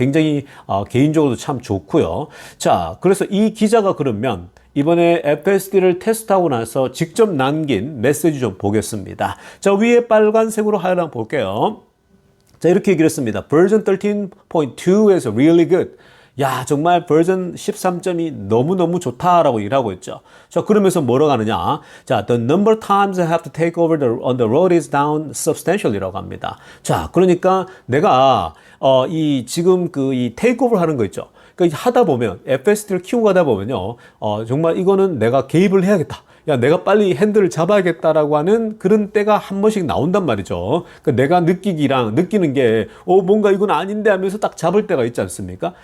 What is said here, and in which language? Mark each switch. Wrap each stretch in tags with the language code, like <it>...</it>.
<ko>굉장히 개인적으로도 참 좋고요. 자, 그래서 이 기자가 그러면 이번에 FSD를 테스트하고 나서 직접 남긴 메시지 좀 보겠습니다. 자, 위에 빨간색으로 하얀 볼게요. 자, 이렇게 얘기를 했습니다. 버전 13.2에서</ko> <en>really good.</en> <ko>야, 정말 버전 13점이 너무너무 좋다라고 일하고 있죠. 자, 그러면서 뭐라고 하느냐.</ko> <en>자, the number of times I have to take over on the road is down substantially</en> <ko>라고 합니다. 자, 그러니까 내가, 지금 이 테이크오버 하는 거 있죠. 그러니까 하다 보면, FSD를 키우고 가다 보면요. 정말 이거는 내가 개입을 해야겠다. 야, 내가 빨리 핸들을 잡아야겠다라고 하는 그런 때가 한 번씩 나온단 말이죠. 그러니까 내가 느끼는 게, 뭔가 이건 아닌데 하면서 딱 잡을 때가 있지 않습니까?</ko>